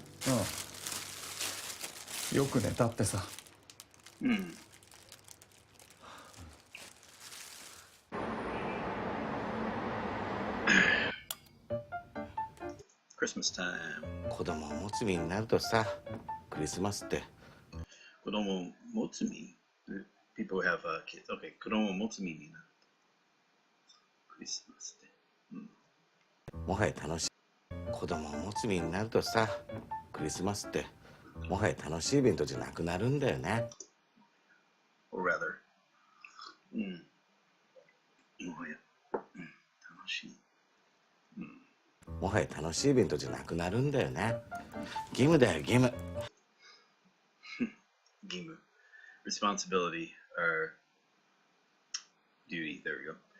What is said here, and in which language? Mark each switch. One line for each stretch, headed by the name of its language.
Japanese: うん。よく寝たってさ。うん。
English: Christmas time。
Japanese: 子供を持つ身になるとさ、クリスマスって子供を持つ身
English: People who have kids.
Japanese: Okay, 子供を持つ身になると。クリスマスって。もはや楽しい。子供を持つ身になるとさ、クリスマスってもはや楽しいイベントじゃなくなるんだよね。
English: Or rather、
Japanese: もはや、楽しい。もはや楽しいイベントじゃなくなるんだよね。義務だよ、義務。義務。
English: Responsibility or duty. There we go.